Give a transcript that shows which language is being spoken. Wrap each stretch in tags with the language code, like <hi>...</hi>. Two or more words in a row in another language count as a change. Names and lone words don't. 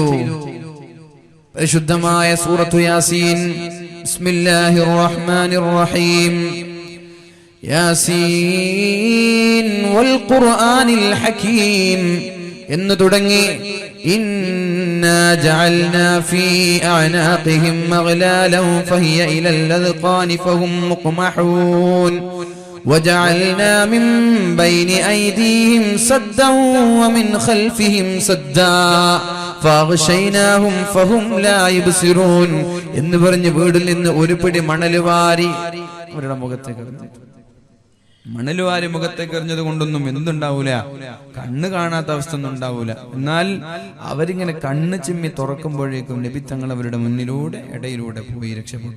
<ml>പരിശുദ്ധമായ സൂറത്തു യാസീൻ,</ml> <ar>بسم الله الرحمن الرحيم يس والقرآن الحكيم എന്ന് തുടങ്ങി إنا جعلنا في أعناقهم أغلالا فهي إلى الأذقان فهم مقمحون وجعلنا من بين أيديهم سدا ومن خلفهم سدا فأغشيناهم فهم لا يبصرون</ar> <ml>എന്ന് പറഞ്ഞ് വീടിൽ നിന്ന് ഒരു പിടി മണലുവാരി അവരുടെ മുഖത്തേക്ക് എറിഞ്ഞു. മണലുവാരി മുഖത്തേക്ക് എറിഞ്ഞത് കൊണ്ടൊന്നും എന്തുണ്ടാവൂല, കണ്ണ് കാണാത്ത അവസ്ഥ ഒന്നും ഉണ്ടാവൂല. എന്നാൽ അവരിങ്ങനെ കണ്ണ് ചിമ്മി തുറക്കുമ്പോഴേക്കും നബി തങ്ങൾ അവരുടെ മുന്നിലൂടെ ഇടയിലൂടെ പോയി രക്ഷപ്പെട്ടു.</ml>